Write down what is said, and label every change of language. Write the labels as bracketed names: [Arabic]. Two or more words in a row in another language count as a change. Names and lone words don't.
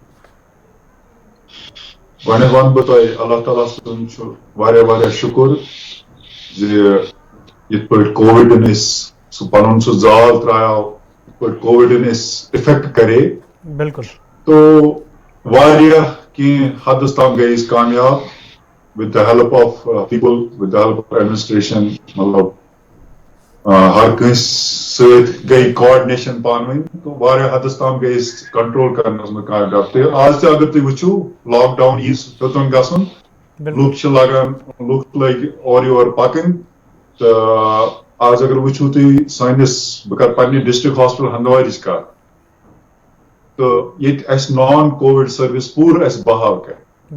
[Kashmiri] ون بہ تہ اللہ تعالیٰ سن واریاہ شکر یت پٲٹھۍ کووِڈن سہ پنن سہ زال ترایو، یت پٲٹھۍ کووِڈن افیکٹ کرے بالکل تو واریاہ کینٛہہ حدس تام گٔے أسۍ کامیاب [English] with the help of people, with the help of administration, [Kashmiri] مطلب ہر کٲنٛسہِ سۭتۍ گٔے کوآرڈِنیشن پانہٕ ؤنۍ تو واریاہ حدس تام گٔے أسۍ کنٹرول کرنس منٛز کامیاب۔ تہٕ آز تہِ اگر تُہۍ وٕچھِو لاک ڈاوُن ہیوٚتُن گژھُن، لُکھ چھِ لگان، لُکھ لٔگۍ اورٕ یورٕ پکٕنۍ تہٕ آز اگر وٕچھِو تُہۍ سٲنِس، بہٕ کرٕ پننہِ [English] district hospital [Kashmiri] ہندوارٕچ کتھ تہٕ ییٚتہِ اسہِ [English] non-COVID service [Kashmiri] پوٗرٕ اسہِ بحال کرِ۔